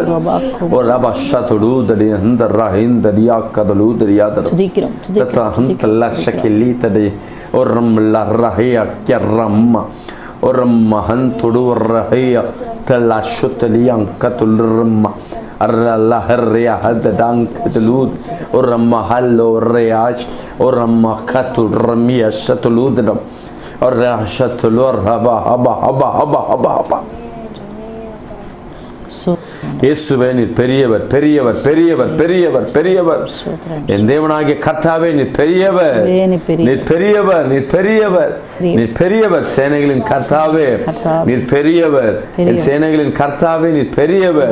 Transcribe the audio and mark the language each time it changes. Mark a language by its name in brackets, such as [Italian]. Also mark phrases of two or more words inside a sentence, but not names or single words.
[Tamil] ஓ ரபா ஷதலூதலி ஹந்தரா ஹிந்தலியா கதலூதலியா தட. தத்ரா ஹந்தல்லா ஷகிலிதடி. ஓ ரம்மல்லா ரஹியா கர்ரம்மா. ஓ ரம்மா ஹந்துடு ரஹியா தல்லா ஷுதலியா கதுல்ரம்மா. Allah herya hadang ketelud orama hallo riyaj orama katul ramia shatulud orra shatulur haba. இயேசுவே நீர் பெரியவர். என் தேவனாகிய கர்த்தாவே நீர் பெரியவர். சேனைகளின் கர்த்தாவே நீர் பெரியவர். என் சேனைகளின் கர்த்தாவே நீர் பெரியவர்.